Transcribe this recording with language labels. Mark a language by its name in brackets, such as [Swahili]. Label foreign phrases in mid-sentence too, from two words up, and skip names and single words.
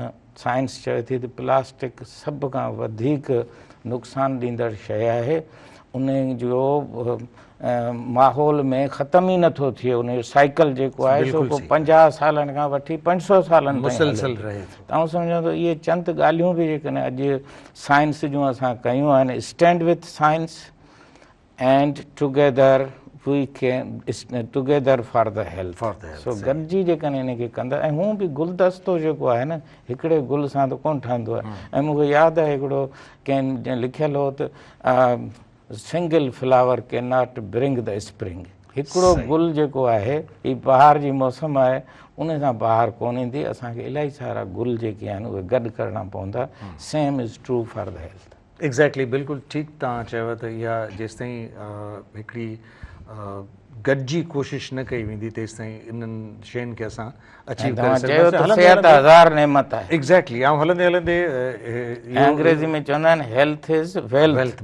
[Sindhi] साइंस चए थी त प्लास्टिक सभ खां वधीक नुक़सान ॾींदड़ शइ आहे। उन जो माहौल में ख़तम ई नथो थिए। उन जो साइकिल जेको आहे सो 50 सालनि खां वठी 500 सालनि ताईं रहे थो। तव्हां सम्झो त इहे चंद ॻाल्हियूं बि जेकॾहिं अॼु साइंस जूं असां कयूं आहिनि [English] stand with science and together we can together for the health. [Sindhi] सो गॾिजी जेकॾहिं इनखे कंदा ऐं हू बि गुलदस्तो जेको आहे न हिकिड़े गुल सां त कोन ठहंदो आहे। ऐं मूंखे यादि आहे हिकिड़ो कंहिं लिखियलु हो त [English] single flower can not bring the spring. [Sindhi] हिकिड़ो गुल जेको आहे ही बहार जी मौसम आहे उन सां बहार कोन ईंदी। असांखे इलाही सारा गुल जेके आहिनि उहे गॾु करणा पवंदा। [English] same is true for the health. [Sindhi] एग्ज़ैक्टली बिल्कुलु ठीकु तव्हां चयव त इहा जेसिताईं हिकिड़ी गॾिजी कोशिशि न कई वेंदी तेसिताईं इन्हनि शयुनि खे असां अचीव करे सघंदासीं। एग्ज़ैक्टली ऐं हलंदे हलंदे अंग्रेज़ी में चवंदा आहिनि [English] health is wealth.